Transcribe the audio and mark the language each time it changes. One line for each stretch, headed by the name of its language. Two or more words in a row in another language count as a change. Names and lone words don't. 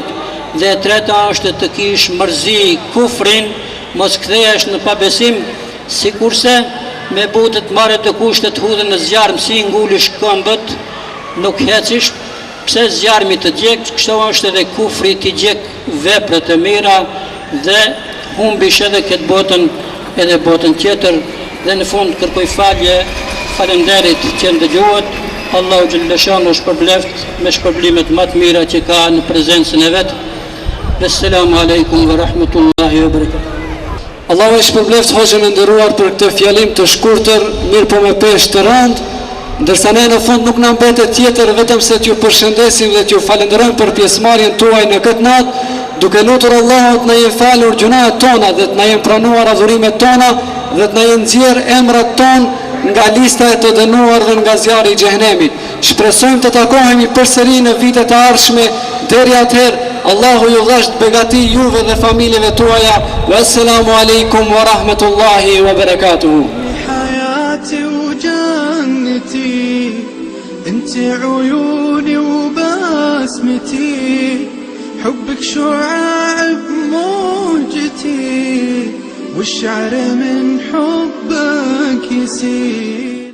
Albanian: Dhe e treta është të kish mërzi kufrin, mos kthehesh në pabesim, sikurse me butë të marrë të kushtet hudhen në zjarm, si ngulish këmbët, nuk hecish, pse zjarmi të djek, kështu është edhe kufri të djek veprat e mira dhe humbish edhe këtë botën edhe botën tjetër. Dhe në fund kërkoj falje falenderit që ndëgjohet. Allahu xhaleshanu shpërbleft me shpërblimet më të mira që ka në prezencën e vet.
Arabic: السلام عليكم ورحمة الله وبركاته.
Albanian: Allahu e shpërbleft hoxhën e nderuar për këtë fjalim të shkurtër, mirë po me peshë të rëndë, ndërsa ne në fund nuk na mbetet tjetër vetëm se t'ju përshëndesim dhe t'ju falenderojmë për pjesëmarrjen tuaj në këtë natë, duke lutur Allahut na jenë falur gjunahet tona dhe të na jenë pranuar adhurimet tona dhe të na jenë nxjerr emrat ton nga lista e të dënuar dhe nga zjarri i xhehenemit. Shpresojmë të takohemi përsëri në vitet e ardhshme. Deri atëherë, Allahu ju dhasht begati juve dhe familjeve tuaja.
Arabic: والسلام عليكم ورحمة الله وبركاته. حياتي وجنتي انت عيوني وبسمتي حبك شعاع بموجتي والشعر من حبك يسيل